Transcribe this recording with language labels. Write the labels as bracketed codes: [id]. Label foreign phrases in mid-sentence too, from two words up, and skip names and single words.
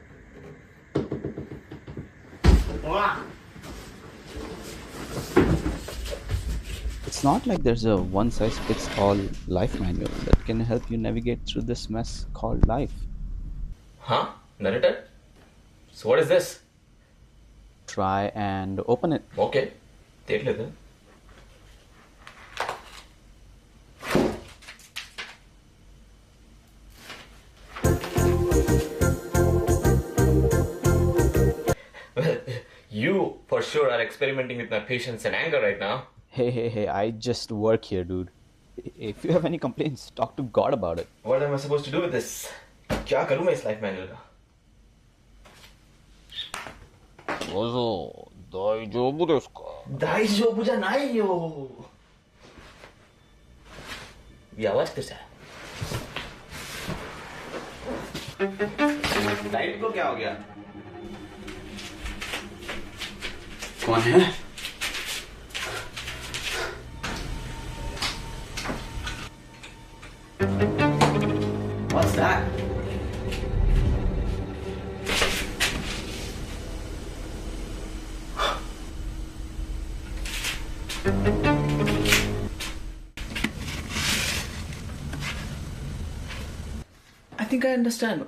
[en] It's not like there's a one-size-fits-all life manual that can help you navigate through this mess called life. Huh? Narrator? So what is this? Try and open it. [hi] Okay. देख लेते हैं. [en] Well, you for sure are experimenting with my patience and anger right now. Hey, I just work here, dude. If you have any complaints, talk to God about it. What am I supposed to do with this? [hi] क्या करूँ मैं इस [en] life manual [hi] का? [ja] 大丈夫ですか? 大丈夫じゃないよ. [hi] ये आवाज कैसा है? लाइट को क्या हो गया? कौन है? [en] What's that? I think I understand.